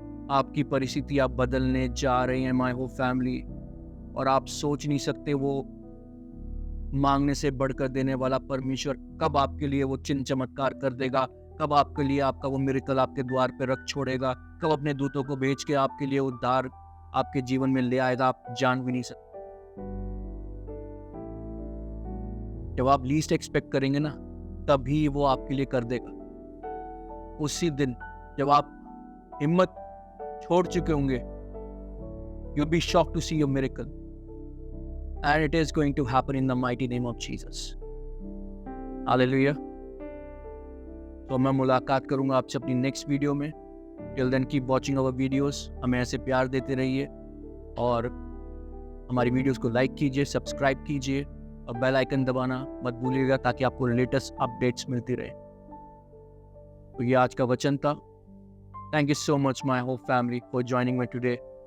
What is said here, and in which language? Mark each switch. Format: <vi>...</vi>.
<hi>आपकी परिस्थिति आप बदलने जा रहे हैं</hi> <en>my hope family,</en> <hi>और आप सोच नहीं सकते वो मांगने से बढ़कर देने वाला परमेश्वर कब आपके लिए वो चिन्ह चमत्कार कर देगा, कब आपके लिए आपका वो मिरेकल आपके द्वार पे रख छोड़ेगा, कब अपने दूतों को भेज के आपके लिए उद्धार आपके जीवन में ले आएगा, आप जान भी नहीं सकते। जब आप</hi> <en>least expect</en> <hi>करेंगे ना, तभी वो आपके लिए कर देगा। उसी दिन जब आप हिम्मत छोड़ चुके होंगे,</hi> <en>you'll be shocked to see your miracle, and it is going to happen in the mighty name of Jesus. Hallelujah.</en> <hi>तो मैं मुलाकात करूंगा आपसे अपनी नेक्स्ट वीडियो में।</hi> <en>Till then keep watching our videos।</en> <hi>हमें ऐसे प्यार देते रहिए, और हमारी वीडियोस को लाइक कीजिए, सब्सक्राइब कीजिए, और बेल आइकन दबाना मत भूलिएगा, ताकि आपको लेटेस्ट अपडेट्स मिलती रहे। तो ये आज का वचन था।</hi> <en>Thank you so much my whole family for joining me today.</en>